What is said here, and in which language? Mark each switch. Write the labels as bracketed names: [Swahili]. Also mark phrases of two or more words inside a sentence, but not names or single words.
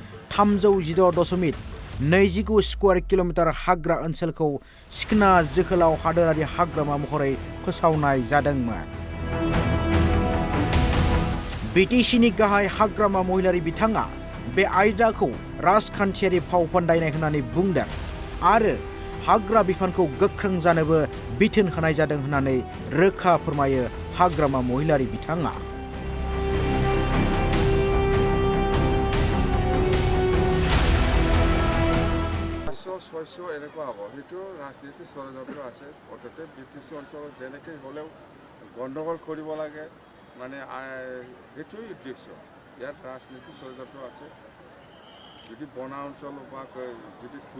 [Bodo] 316.29 स्कुवेर किल'मिटार हाग्रा ओनसोलखौ सिखना जोहोलाव हादोरारि हाग्रामा महरै फोसावनाय जादोंमोन बिटिसिनि गाहाय हाग्रामा महिलारि बिथाङा बे आयदाखौ राजखान्थियारि फाव फान्दायनाय होननानै बुंदों आरो हाग्रा बिफानखौ गोख्रों जानोबो बिथोन होनाय जादों होननानै रोखा फोरमायो हाग्रामा महिलारि बिथाङा [Assamese] এনেকুৱা হ'ব সেইটো ৰাজনীতি ষড়যন্ত্ৰ আছে অৰ্থাৎ বিটিচি অঞ্চলত যেনেকৈ হ'লেও গণ্ডগোল কৰিব লাগে মানে সেইটোৱেই উদ্দেশ্য ইয়াত ৰাজনীতি ষড়যন্ত্ৰ আছে যদি বনা অঞ্চল বা যদি খৰি